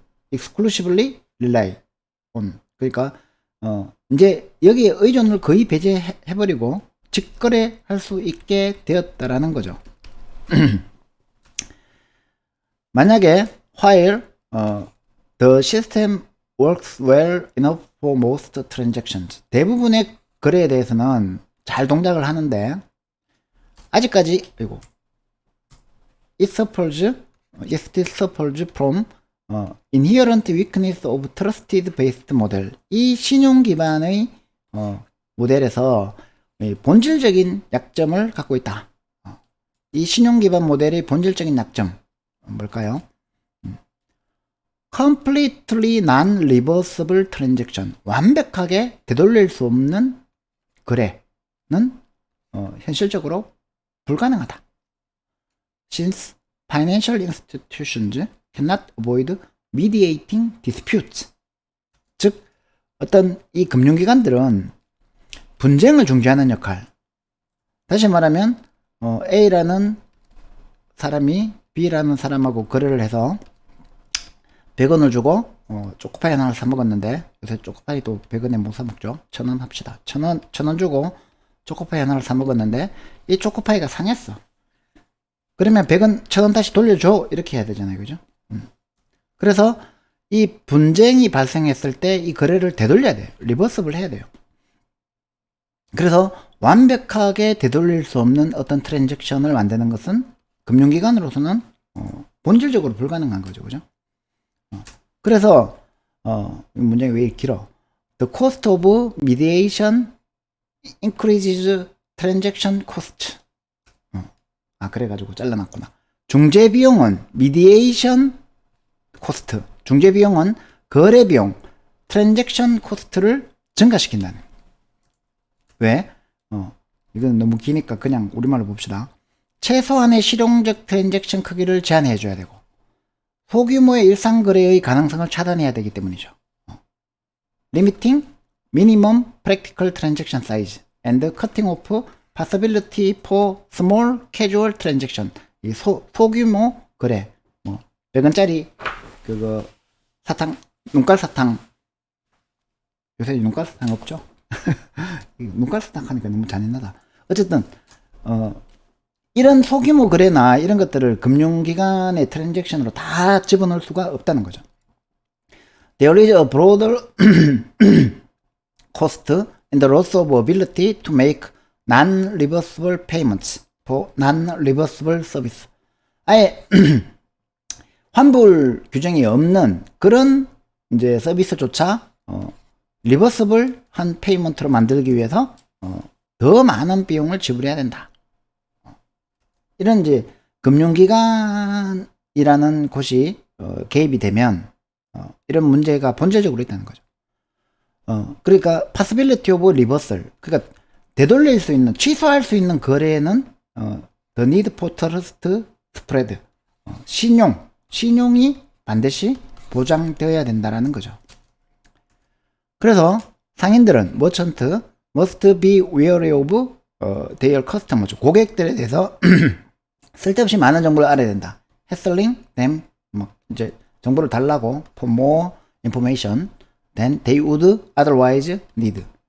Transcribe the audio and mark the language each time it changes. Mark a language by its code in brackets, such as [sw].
[en] exclusively rely on, [ko] 그러니까 이제 여기에 의존을 거의 배제해버리고 직거래할 수 있게 되었다라는 거죠. 만약에 [en] while the system works well enough for most transactions, [ko] 대부분의 거래에 대해서는 잘 동작을 하는데 아직까지 [en] it still suffers from inherent weakness of trusted based model. [ko] 이 신용 기반의 모델에서 본질적인 약점을 갖고 있다. 이 신용 기반 모델의 본질적인 약점 뭘까요? [en] completely non-reversible transaction. [ko] 완벽하게 되돌릴 수 없는 거래는 현실적으로 불가능하다. [en] Since financial institutions cannot avoid mediating disputes. [ko] 즉, 어떤 이 금융기관들은 분쟁을 중재하는 역할. 다시 말하면, A라는 사람이 B라는 사람하고 거래를 해서 100원을 주고, 초코파이 하나를 사먹었는데, 요새 초코파이도 100원에 못 사먹죠. 1000원 합시다. 1000원 주고 초코파이 하나를 사먹었는데, 이 초코파이가 상했어. 그러면 100원, 1000원 다시 돌려줘. 이렇게 해야 되잖아요. 그죠? 그래서 이 분쟁이 발생했을 때 이 거래를 되돌려야 돼요. 리버스블 해야 돼요. 그래서 완벽하게 되돌릴 수 없는 어떤 트랜잭션을 만드는 것은 금융기관으로서는 본질적으로 불가능한 거죠. 그죠? 그래서 문장이 왜 길어? [en] The cost of mediation increases transaction cost. [ko] 그래가지고 잘라놨구나. 중재 비용은 mediation 코스트, 중재 비용은 거래 비용, 트랜잭션 코스트를 증가시킨다는. 왜? 이건 너무 기니까 그냥 우리말로 봅시다. 최소한의 실용적 트랜잭션 크기를 제한해 줘야 되고 소규모의 일상 거래의 가능성을 차단해야 되기 때문이죠. [en] Limiting minimum practical transaction size and cutting off possibility for small casual transaction. [ko] 이 소규모 거래, 100원짜리 그거 사탕, 눈깔 사탕. 요새 눈깔 사탕 없죠? 눈깔 사탕 하니까 너무 잔인하다. 어쨌든 이런 소규모 거래나 이런 것들을 금융기관의 트랜잭션으로 다 집어넣을 수가 없다는 거죠. [en] There is a broader cost in the loss of ability to make non-reversible payments for non-reversible service. [ko] 아예 환불 규정이 없는 그런 이제 서비스조차 리버스블 한 페이먼트로 만들기 위해서 더 많은 비용을 지불해야 된다. 이런 이제 금융기관이라는 곳이 개입이 되면 이런 문제가 본질적으로 있다는 거죠. 그러니까 [en] possibility of reversal, [ko] 그러니까 되돌릴 수 있는, 취소할 수 있는 거래는 [en] the need for trust spread, [ko] 신용이 반드시 보장되어야 된다라는 거죠. 그래서 상인들은 머천트 [en] must be wary of their customers. [ko] 고객들에 대해서 쓸데없이 많은 정보를 알아야 된다. [en] hassling them, [ko] 이제 정보를 달라고 [en] for more information than they would otherwise need.